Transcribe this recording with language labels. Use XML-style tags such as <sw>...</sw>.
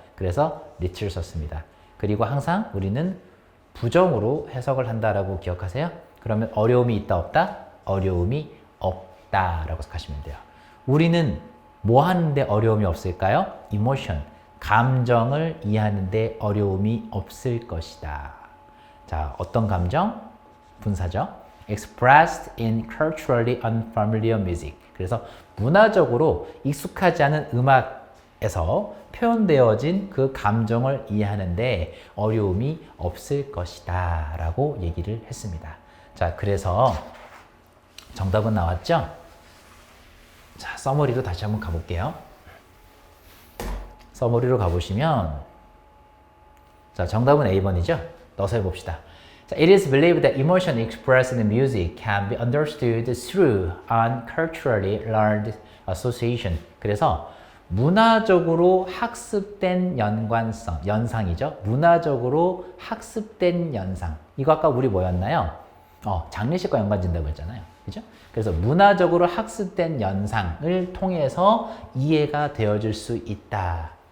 <ko>그래서 little를 썼습니다. 그리고 항상 우리는 부정으로 해석을 한다라고 기억하세요. 그러면 어려움이 있다 없다? 어려움이 없다라고 생각하시면 돼요. 우리는 뭐 하는데 어려움이 없을까요? emotion, 감정을 이해하는데 어려움이 없을 것이다. 자, 어떤 감정? 분사죠.</ko> <en>expressed in culturally unfamiliar music.</en> <ko>그래서 문화적으로 익숙하지 않은 음악에서 표현되어진 그 감정을 이해하는데 어려움이 없을 것이다 라고 얘기를 했습니다. 자, 그래서 정답은 나왔죠? 자, 서머리로 다시 한번 가볼게요. 서머리로 가보시면 자, 정답은 A번이죠? 넣어서 해봅시다. 자,</ko> <en>it is believed that emotion expressed in music can be understood through unculturally learned association.</en> <ko>그래서 문화적으로 학습된 연상이죠. 문화적으로 학습된 연상. 이거 아까 우리 뭐였나요? 장례식과 연관된다고 했잖아요. 그죠? 그래서 문화적으로 학습된 연상을 통해서 이해가 되어질 수 있다.</ko>